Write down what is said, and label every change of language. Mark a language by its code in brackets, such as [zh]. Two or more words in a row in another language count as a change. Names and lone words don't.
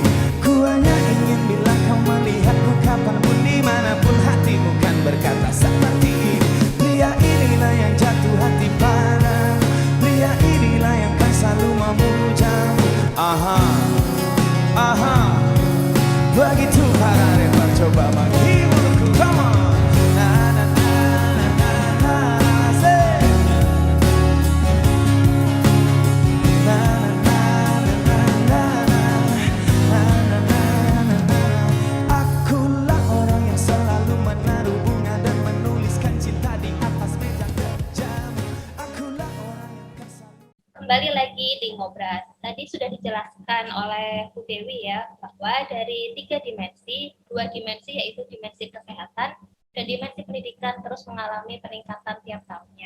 [id] Ku hanya ingin bila kau melihatku kapanpun dimanapun, hatimu kan berkata seperti ini. Pria inilah yang jatuh hati padamu, pria inilah yang kan selalu memujamu. Aha, begitu para rapper coba menghiburku, [en] come on. Na na na na na na, say. Na na na na na na na na na. [id] Akulah orang yang selalu menaruh bunga dan menuliskan cinta di atas meja kerjamu. Akulah orang yang kan selalu. Kembali lagi di Ngobras. Tadi sudah dijelaskan oleh Bu Dewi ya, bahwa dari 3 dimensi, 2 dimensi yaitu dimensi kesehatan dan dimensi pendidikan terus mengalami peningkatan tiap tahunnya.